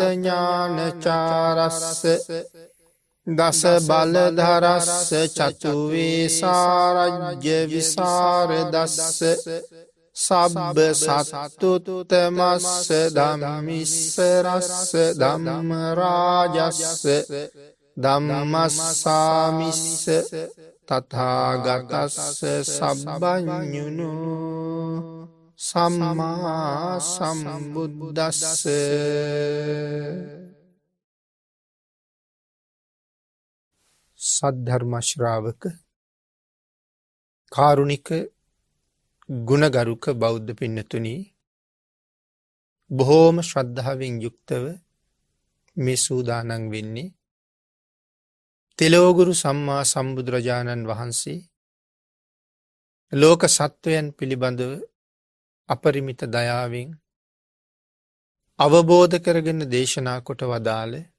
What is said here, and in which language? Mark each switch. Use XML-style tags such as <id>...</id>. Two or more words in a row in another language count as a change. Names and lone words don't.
<pi>ඥානචාරස්ස දස බලධරස්ස චතු වේසාරජ්‍ය විසරදස්ස සබ්බ සත්තුතමස්ස ධම්මිස්ස රස්ස ධම්ම රාජස්ස ධම්මස්සාමිස්ස තථාගතස්ස සබ්බඤුනු සම්මා සම්බුද්දස්ස</pi> <si>සද්ධර්ම ශ්‍රාවක කාරුණික ගුණගරුක බෞද්ධ පින්නතුනි බොහෝම ශ්‍රද්ධාවෙන් යුක්තව මේ සූදානම් වෙන්නේ තෙලෝගුරු සම්මා සම්බුදුරජාණන් වහන්සේ ලෝක සත්වයන් පිළිබඳව අපරිමිත දයාවෙන් අවබෝධ කරගෙන දේශනා කොට වදාළ</si>